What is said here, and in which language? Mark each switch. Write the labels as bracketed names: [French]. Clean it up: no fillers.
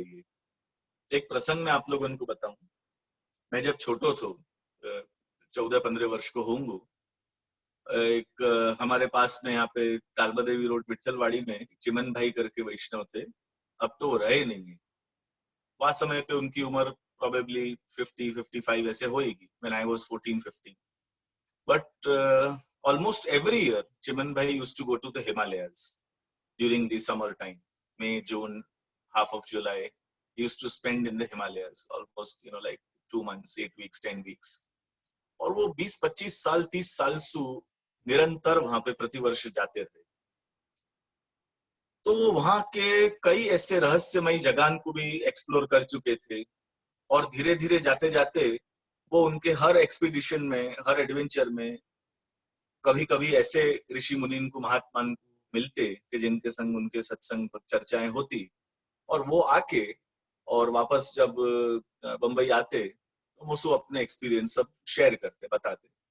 [Hindi] ये एक प्रसंग में आप लोगों को बताऊं। मैं जब छोटो थो, 14-15 वर्ष को होंगे, एक हमारे पास में यहाँ पे कालबा देवी रोड विठलवाड़ी में चिमन भाई करके वैष्णव थे, अब तो वो रहे नहीं है। वह समय पे उनकी उम्र probably 50-55 ऐसे होएगी [English] when I was 14-15. But almost every year [Hindi] Chiman भाई [English] used to go to the Himalayas during the summer time, May, June, half of July. He used to spend in the Himalayas almost, like 2 months, 8 weeks, 10 weeks. [Hindi] और वो 20-25 साल 30 साल से निरंतर वहां पे प्रतिवर्ष जाते थे। तो वो वहां के कई ऐसे रहस्यमयी जगह को भी एक्सप्लोर कर चुके थे, और धीरे धीरे जाते जाते वो उनके हर एक्सपीडिशन में, हर एडवेंचर में कभी कभी ऐसे ऋषि मुनि को, महात्मा को मिलते कि जिनके संग उनके सत्संग चर्चाएं होती, और वो आके और वापस जब बंबई आते तो मुझसे अपने एक्सपीरियंस सब शेयर करते, बताते।